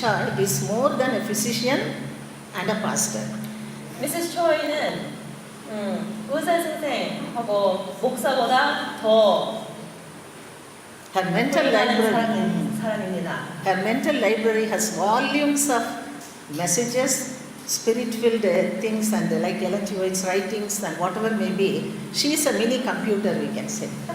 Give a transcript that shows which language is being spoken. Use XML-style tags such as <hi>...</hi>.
<en>Choi is more than a physician and a pastor. Mrs.</en> <ko>Choi는 의사 선생하고 목사보다 더</ko> <en>Her mental library.</en> <ko>사람입니다.</ko> <en>Her mental library has volumes of messages, spirit-filled things, and like Ellen G. White's writings and whatever may be. She is a mini computer, we can say.</en>